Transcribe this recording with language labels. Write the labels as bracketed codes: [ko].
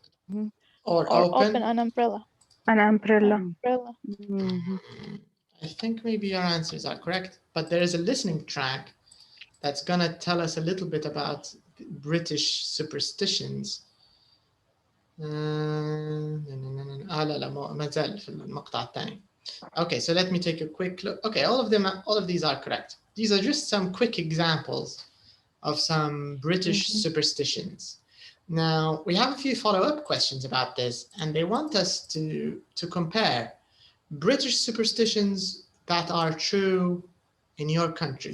[en] Mhm. Or or open. open an umbrella. An umbrella. Umbrella. Mhm. I think maybe your answers are correct, but there is a listening track that's gonna tell us a little bit about British superstitions. [ar] لا ما زال في المقطع الثاني. [en] Okay, so let me take a quick look. Okay, all of these are correct. These are just some quick examples of some British superstitions. Now, we have a few follow-up questions about this, and they want us to compare British superstitions that are true in your country.